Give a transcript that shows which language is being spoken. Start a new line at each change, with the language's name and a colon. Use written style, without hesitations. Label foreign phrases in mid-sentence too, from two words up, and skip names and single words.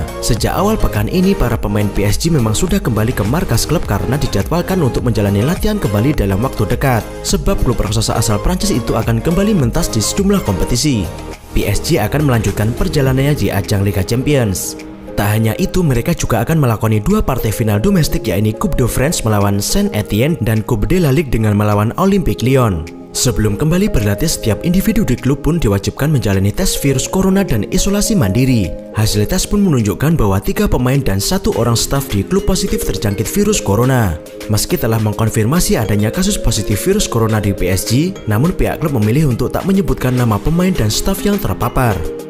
Indonesian: Sejak awal pekan ini, para pemain PSG memang sudah kembali ke markas klub karena dijadwalkan untuk menjalani latihan kembali dalam waktu dekat. Sebab klub raksasa asal Prancis itu akan kembali mentas di sejumlah kompetisi. PSG akan melanjutkan perjalanannya di ajang Liga Champions. Tak hanya itu, mereka juga akan melakoni 2 partai final domestik, yakni Coupe de France melawan Saint-Étienne dan Coupe de la Ligue dengan melawan Olympique Lyon. Sebelum kembali berlatih, setiap individu di klub pun diwajibkan menjalani tes virus corona dan isolasi mandiri. Hasil tes pun menunjukkan bahwa 3 pemain dan 1 orang staf di klub positif terjangkit virus corona. Meski telah mengkonfirmasi adanya kasus positif virus corona di PSG, namun pihak klub memilih untuk tak menyebutkan nama pemain dan staf yang terpapar.